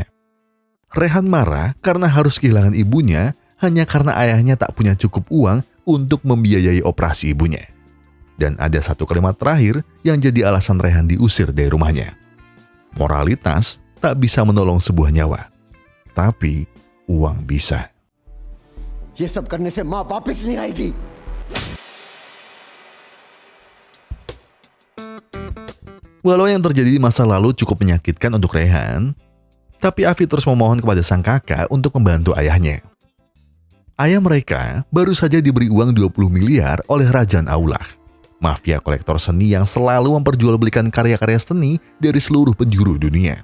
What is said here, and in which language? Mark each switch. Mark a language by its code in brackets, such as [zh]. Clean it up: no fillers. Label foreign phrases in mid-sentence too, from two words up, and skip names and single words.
[id] Rehan marah karena harus kehilangan ibunya hanya karena ayahnya tak punya cukup uang untuk membiayai operasi ibunya. Dan ada satu kalimat terakhir yang jadi alasan Rehan diusir dari rumahnya. Moralitas tak bisa menolong sebuah nyawa, tapi uang bisa. [hi] ये सब करने से माँ वापस नहीं आएगी। [id] Walau yang terjadi di masa lalu cukup menyakitkan untuk Rehan, tapi Avi terus memohon kepada sang kakak untuk membantu ayahnya. Ayah mereka baru saja diberi uang 20 miliar oleh Rajan Aulah, mafia kolektor seni yang selalu memperjualbelikan karya-karya seni dari seluruh penjuru dunia.